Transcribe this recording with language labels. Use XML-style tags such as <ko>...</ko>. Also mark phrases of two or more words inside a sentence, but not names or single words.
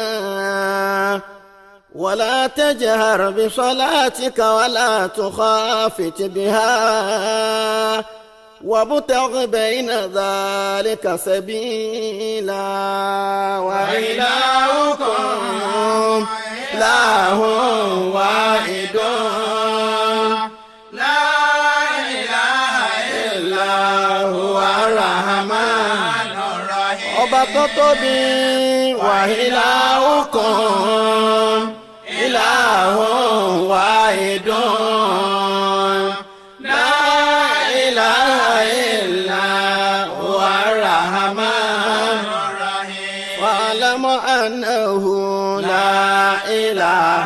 <ar>ولا تجهر بصلاتك ولا تخافت بها وابتغ بين ذلك سبيلا وإلهكم إله واحد لا إله إلا هو الرحمن الرحيم</ar> <yo>ọba tó tóbi</yo> <ar>وإلهكم إله واحد لا إله إلا هو الرحمن الرحيم واعلم أنه لا إله</ar>